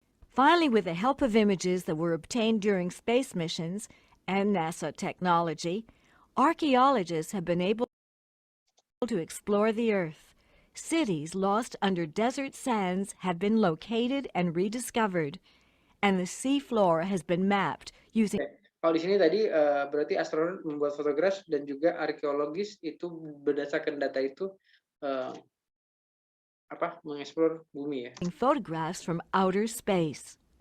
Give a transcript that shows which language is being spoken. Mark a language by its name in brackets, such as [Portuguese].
[English] Finally, with the help of images that were obtained during space missions and NASA technology, archaeologists have been able to explore the Earth. Cities lost under desert sands have been located and rediscovered, and the seafloor has been mapped using [Indonesian] Kalau di sini tadi berarti astronot membuat fotograf dan juga arkeologis itu berdasarkan data itu mengeksplor bumi ya. [English] photographs from outer space.